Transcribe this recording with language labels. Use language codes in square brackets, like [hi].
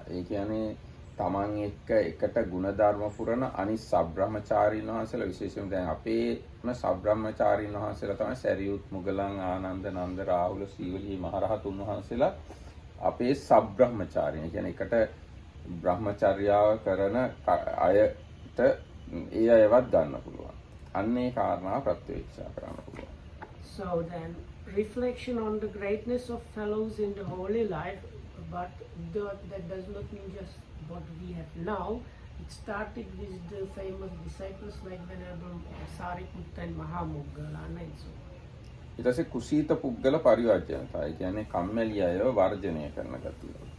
[si] ඒ කියන්නේ තමන් එකට ගුණධර්ම පුරන අනිත් සබ්‍රහ්මචාරීන් වහන්සේලා විශේෂයෙන් දැන් අපේම සබ්‍රහ්මචාරීන් වහන්සේලා තමයි සරියුත් මුගලන් ආනන්ද නන්ද රාහුල සීවලී මහරහතුන් වහන්සේලා අපේ සබ්‍රහ්මචාරීන්. ඒ කියන්නේ එකට බ්‍රහ්මචර්යාව කරන අයට ඒ අයවත් ගන්න පුළුවන්. අන්න ඒ කාරණා ප්‍රත්‍යක්ෂ කරන්න පුළුවන්. [en] So then reflection on the greatness of fellows in the holy life, but that does not mean just what we have now. It started with the famous disciples like Venerable Sariputta and Maha and so on. [si] ඊට පස්සේ කුසීත පුද්ගල පරිවර්ජනතා. ඒ කියන්නේ කම්මැලි අයව වර්ජනය කරන ගතිය.